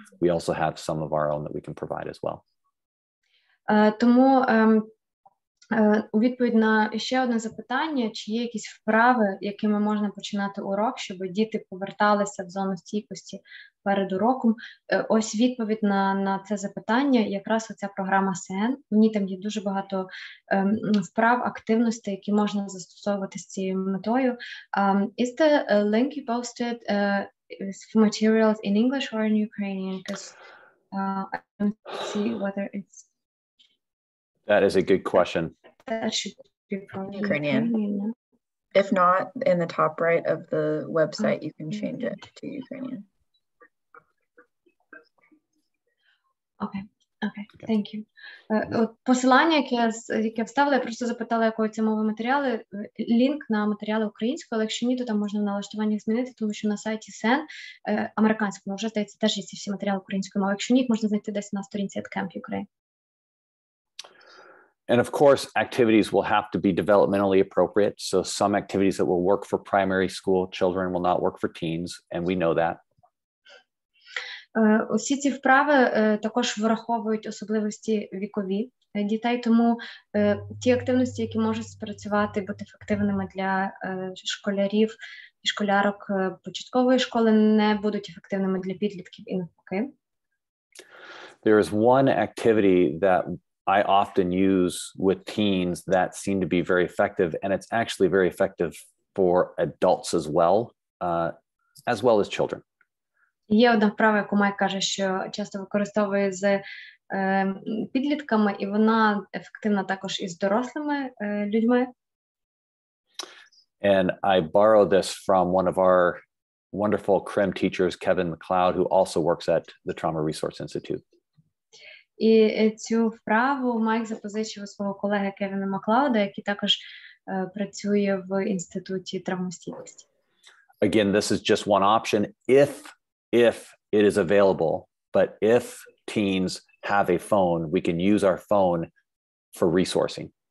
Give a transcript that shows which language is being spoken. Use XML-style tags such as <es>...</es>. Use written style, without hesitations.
<en>We also have some of our own that we can provide as well.</en> <uk>Тому У відповідь на ще одне запитання, чи є якісь вправи, якими можна починати урок, щоб діти поверталися в зону стійкості перед уроком. Ось відповідь на це запитання, якраз оця програма СЕЕН. В ній там є дуже багато вправ, активностей, які можна застосовувати з цією метою.</uk> <en>Is the link you posted materials in English or in Ukrainian? Because I don't see whether it's... That is a good question. That should be probably Ukrainian. Ukrainian. If not, in the top right of the website, you can change it to Ukrainian. Okay, thank you.</en> <uk>От посилання, яке вставили, я просто запитала, якої це мови матеріали, лінк на матеріали українською, але якщо ні, то там можна в налаштуваннях змінити, тому що на сайті СЕЕН американському вже, здається, теж є ці всі матеріали українською мовою. Якщо ні, їх можна знайти десь на сторінці @Camp Ukraine.</uk> <en>And of course, activities will have to be developmentally appropriate. So some activities that will work for primary school children will not work for teens, and we know that.</en> <uk>Усі ці вправи також враховують особливості вікові дітей, тому ті активності, які можуть спрацювати, бути ефективними для школярів і школярок початкової школи, не будуть ефективними для підлітків і навпаки.</uk> <en>There is one activity that I often use with teens that seem to be very effective, and it's actually very effective for adults as well as children.</en> <uk>Є одна вправа, яку Майк каже, що часто використовує з підлітками, і вона ефективна також із дорослими людьми.</uk> <en>And I borrow this from one of our wonderful CRIM teachers, Kevin McLeod, who also works at the Trauma Resource Institute.</en> <uk>І цю вправу Майк запозичив у свого колеги Кевіна Маклауда, який також працює в Інституті травмостійкості.</uk> <en>Again, this is just one option if it is available, but if teens have a phone, we can use our phone for resourcing.</en>